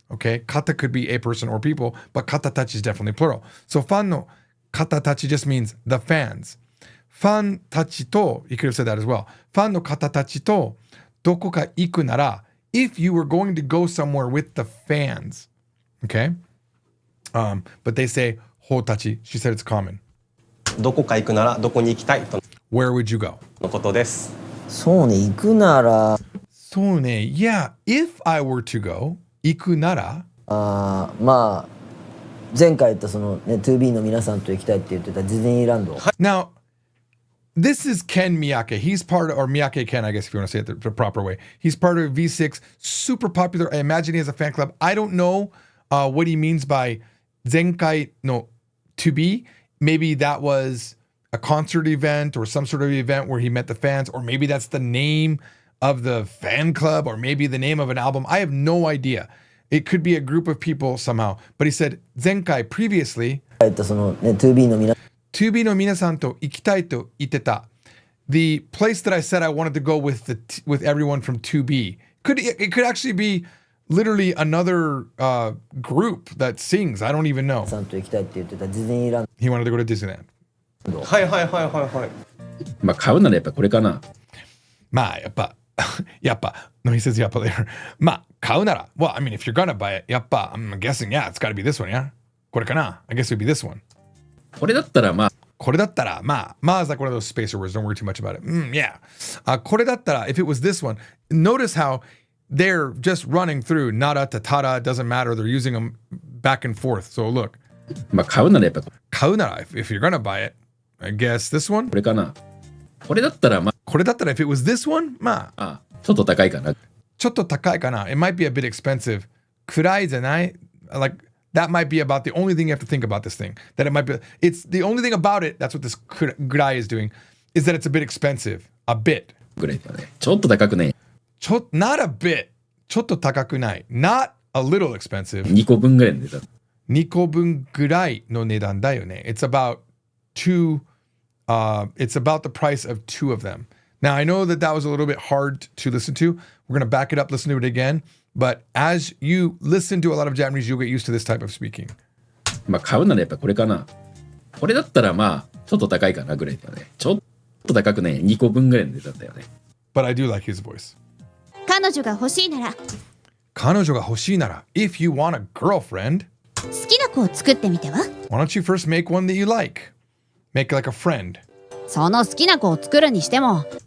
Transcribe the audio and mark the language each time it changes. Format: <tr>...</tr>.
<en>Okay, kata could be a person or people, but kata tachi is definitely plural. So fan no kata tachi just means the fans. Fan tachi to, you could have said that as well.</en> <ja>Fan no kata tachi to doko ka iku nara,</ja> <en>if you were going to go somewhere with the fans. Okay? But they say ho tachi. She said it's common.</en> <ja>どこか行くならどこに行きたいと</ja> <en>Where would you go?</en> <ja>のことです。そうね、行くなら。そうね、</ja> <en>yeah, if I were to go,</en> <ja>行くなら。まあ、前回言ったそのね、2B の皆さんと行きたいって言ってたディズニーランド。</ja> <en>Now, this is Ken Miyake. He's part of, or Miyake Ken, I guess if you want to say it the proper way. He's part of V6, super popular. I imagine he has a fan club. I don't know what he means by</en> <ja>前回の 2B.</ja> <en>Maybe that was a concert event or some sort of event where he met the fans, or maybe that's the name of the fan club, or maybe the name of an album. I have no idea. It could be a group of people somehow. But he said, 前回 previously,</en> <ja>そのね、2B の皆 2B の皆さんと行きたいと言ってた.</ja> <en>The place that I said I wanted to go with with everyone from 2B. It could actually be literally another group that sings. I don't even know.</en> <ja>さんと行きたいって言ってたディズニーラン</ja> <en>He wanted to go to Disneyland.</en> <ja>はいはいはいはいはい。まあ買うならやっぱこれかな。まあやっぱ</ja> <en>no, he says</en> <ja>やっぱ</ja> <en>later.</en> <ja>まあ買うなら</ja> <en>well, I mean, if you're gonna buy it, やっぱ I'm guessing, yeah, it's gotta be this one, yeah?</en> <ja>これかな</ja> <en>I guess it would be this one.</en> <ja>これだったらまあこれだったらまあ</ja> <en>is like one of those spacer words, don't worry too much about it. Yeah.</en> <ja>これだったら</ja> <en>if it was this one, notice how they're just running through nada to TATA, doesn't matter, they're using them back and forth. So look.</en> <ja>まあ買うならやっぱ買うなら</ja> <en>if you're gonna buy it, I guess this one?</en> <ja>これかな。これだったらまあこれだったら</ja> <en>if it was this one?</en> <ja>まあちょっと高いかな。ちょっと高いかな。</ja> <en>It might be a bit expensive.</en> <ja>くらいじゃない</ja> <en>Like, that might be about the only thing you have to think about this thing. That it might be, it's the only thing about it, that's what this くらい is doing, is that it's a bit expensive. A bit.</en> <ja>ぐらいだね。ちょっと高くね。</ja> <en>not a bit.</en> <ja>ちょっと高くない。</ja> <en>Not a little expensive.</en> <ja>2個分ぐらいの値段。 2個分ぐらいの値段だよね。</ja> <en>It's about two, it's about the price of two of them. Now, I know that was a little bit hard to listen to. We're going to back it up, listen to it again. But as you listen to a lot of Japanese, you'll get used to this type of speaking.</en> <ja>まあ買うならやっぱこれかな。これだったらまあちょっと高いかなぐらいだね。ちょっと高くね、2個分ぐらいの値段だよね。</ja> <en>But I do like his voice.</en> <ja>彼女が欲しいなら。彼女が欲しいなら</ja> <en>If you want a girlfriend,</en> <ja>好きな子を作ってみては</ja> <en>Why don't you first make one that you like? Make like a friend.</en> <ja>その好きな子を作るにしても</ja>